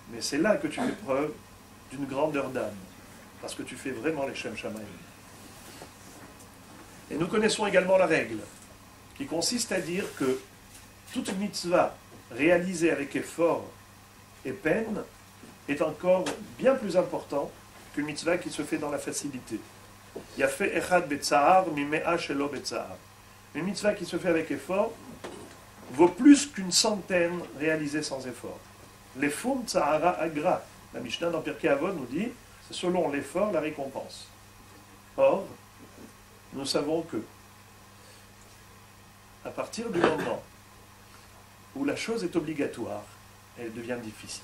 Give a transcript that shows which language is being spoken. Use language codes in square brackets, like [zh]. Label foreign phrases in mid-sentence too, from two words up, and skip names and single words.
[fr] Mais c'est là que tu fais preuve d'une grandeur d'âme, parce que tu fais vraiment les [he] שם שמים. [fr] Et nous connaissons également la règle, qui consiste à dire que toute mitzvah réalisée avec effort et peine est encore bien plus important qu'une mitzvah qui se fait dans la facilité. [he] יפה אחד בצער ממאה שלא בצער. [fr] Une mitzvah qui se fait avec effort vaut plus qu'une centaine réalisée sans effort. [arc] לפום צערא אגרא. [fr] La Mishnah dans Pirkei Avot nous dit, c'est selon l'effort la récompense. Or, nous savons que, à partir du moment où la chose est obligatoire, elle devient difficile.